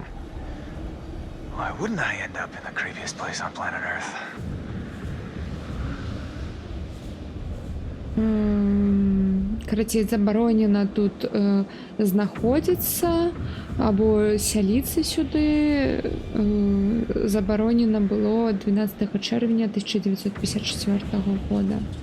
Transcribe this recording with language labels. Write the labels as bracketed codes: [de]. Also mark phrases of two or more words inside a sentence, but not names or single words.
[en] Why wouldn't I end up in the creepiest place on planet Earth? [be] Карацей, забаронена тут знаходзіцца або сяліцца сюды. Забаронена было 12 чэрвеня 1954 года.